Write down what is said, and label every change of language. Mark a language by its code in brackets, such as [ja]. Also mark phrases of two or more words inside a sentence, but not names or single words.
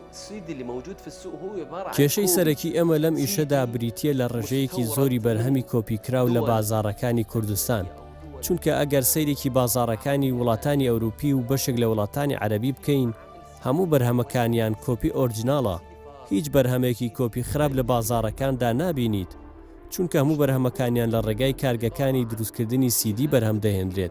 [ar] السيدي اللي موجود في السوق هو عبارة عن [ckb] کێشەی سەرەکی ئەمە لەم ئیشەدا بریتیە لە ڕژەیەکی زۆری بەرهەمی کۆپیکراو لە بازاڕەکانی کوردستان. چونکە ئەگەر سەیرێکی بازاڕەکانی وڵاتانی ئەوروپی و بەشێک لە وڵاتانی عەرەبی بکەین هەموو بەرهەمەکانیان کۆپی ئۆرجیناڵە. هیچ بەرهەمێکی کۆپی خراپ لە بازاڕەکاندا نابینیت چونکە هەموو بەرهەمەکانیان لە ڕێگای کارگەکانی دروستکردنی CD بەرهەم دەهێنرێت.